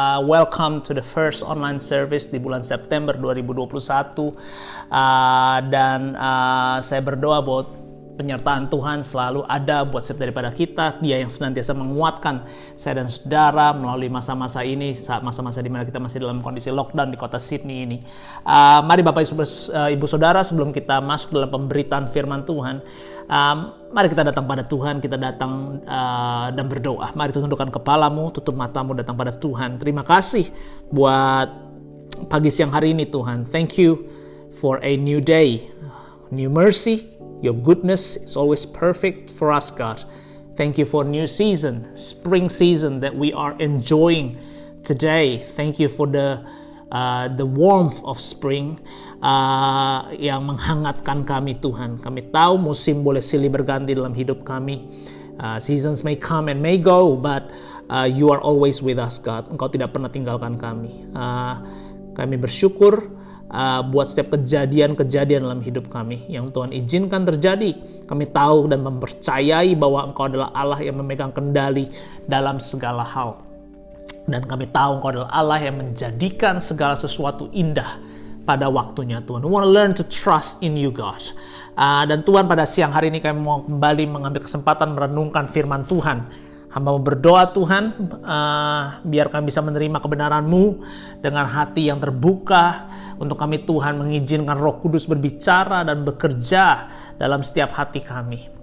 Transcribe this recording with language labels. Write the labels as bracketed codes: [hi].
[en] Welcome to the first online service [id] di bulan September 2021. Dan saya berdoa buat penyertaan Tuhan selalu ada buat setiap daripada kita. Dia yang senantiasa menguatkan saya dan saudara melalui masa-masa ini, masa-masa di mana kita masih dalam kondisi lockdown di kota Sydney ini. Mari Bapak Ibu Saudara, sebelum kita masuk dalam pemberitaan firman Tuhan, mari kita datang pada Tuhan, kita datang dan berdoa. Mari tundukkan kepalamu, tutup matamu, datang pada Tuhan. Terima kasih buat pagi siang hari ini Tuhan. [en] Thank you for a new day, new mercy. Your goodness is always perfect for us, God. Thank you for new season, spring season that we are enjoying today. Thank you for the warmth of spring [id] yang menghangatkan kami, Tuhan. Kami tahu musim boleh silih berganti dalam hidup kami. [en] Seasons may come and may go, but you are always with us, God. [id] Engkau tidak pernah tinggalkan kami. Kami bersyukur buat setiap kejadian-kejadian dalam hidup kami yang Tuhan izinkan terjadi. Kami tahu dan mempercayai bahwa Engkau adalah Allah yang memegang kendali dalam segala hal. Dan kami tahu Engkau adalah Allah yang menjadikan segala sesuatu indah pada waktunya, Tuhan. [en] We want to learn to trust in you, God. [id] Dan Tuhan, pada siang hari ini kami mau kembali mengambil kesempatan merenungkan firman Tuhan. Hamba mau berdoa Tuhan, biar kami bisa menerima kebenaran-Mu dengan hati yang terbuka. Untuk kami Tuhan mengizinkan Roh Kudus berbicara dan bekerja dalam setiap hati kami.